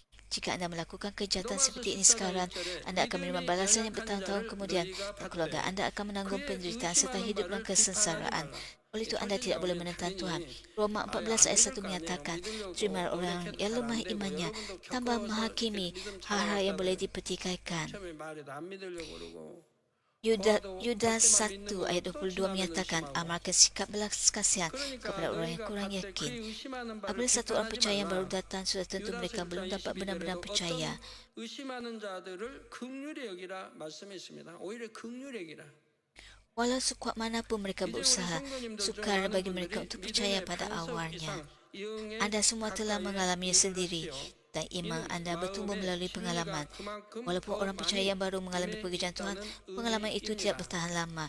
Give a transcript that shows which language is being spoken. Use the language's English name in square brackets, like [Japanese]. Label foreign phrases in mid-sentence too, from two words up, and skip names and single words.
[Malay] Jika Anda melakukan kejahatan seperti ini sekarang, Anda akan menerima balasan yang bertahun-tahun kemudian dan keluarga Anda akan menanggung penderitaan serta hidup dalam kesengsaraan. Oleh itu Anda tidak boleh menentang Tuhan. Roma 14 ayat 1 menyatakan, terimalah orang yang lemah imannya, tambah menghakimi hal-hal yang boleh dipertikaikan. [Korean] 처음에 말해도 안 믿으려고 그러고 [Malay] Yudas 1 ayat 22 menyatakan, amalkan sikap belas kasihan kepada orang yang kurang yakin. Apabila satu orang percaya yang baru datang, sudah tentu mereka belum dapat benar-benar percaya. [Korean] 의심하는 자들을 긍휼히 여기라 말씀했습니다. 오히려 긍휼히 여기라. [Malay] Walau sekuat manapun mereka berusaha, sukar bagi mereka untuk percaya pada awalnya. Anda semua telah mengalaminya sendiri dan iman Anda bertumbuh melalui pengalaman. Walaupun orang percaya yang baru mengalami pekerjaan Tuhan, pengalaman itu tidak bertahan lama.